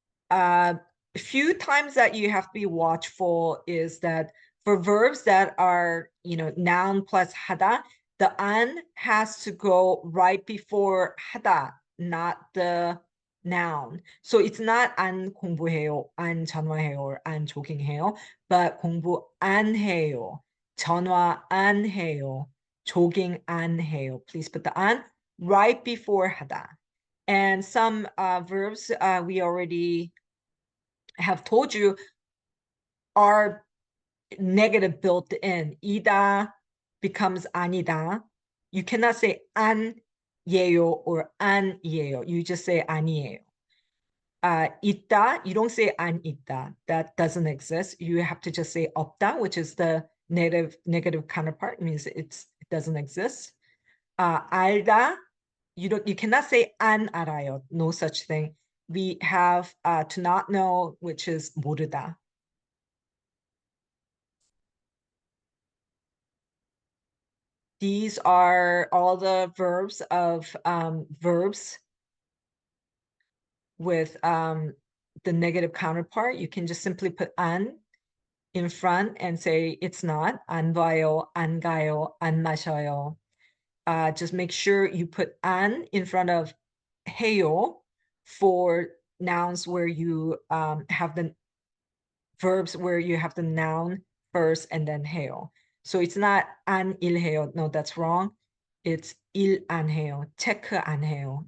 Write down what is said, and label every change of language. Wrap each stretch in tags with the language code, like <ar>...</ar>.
<en>A few times that you have to be watchful is that for verbs that are, you know, noun plus 하다, the an has to go right before 하다, not the noun.</en> <ko>So it's not 안 공부해요, 안 전화해요, or 안 조깅해요, but 공부 안 해요, 전화 안 해요, 조깅 안 해요.</ko> <en>Please put the an right before 하다. And some verbs we already have told you are negative built in. 이다 becomes 아니다. You cannot say 아니에요 or 아니에요. You just say 아니에요. 있다, you don't say</en> <ko>안 있다.</ko> <en>That doesn't exist. You have to just say 없다, which is the negative counterpart. It means it doesn't exist. 알다, you cannot say</en> <ko>안 알아요.</ko> <en>No such thing. We have to not know, which is 모르다. These are all the verbs of verbs with the negative counterpart. You can just simply put 안 in front and say it's not.</en> <ko>안 봐요, 안 가요, 안 마셔요.</ko> <en>Just make sure you put 안 in front of 해요 for nouns where you have the verbs where you have the noun first and then 해요. So it's not</en> <ko>안 일해요.</ko> <en>No, that's wrong. It's</en> <ko>일 안 해요. 체크 안 해요.</ko>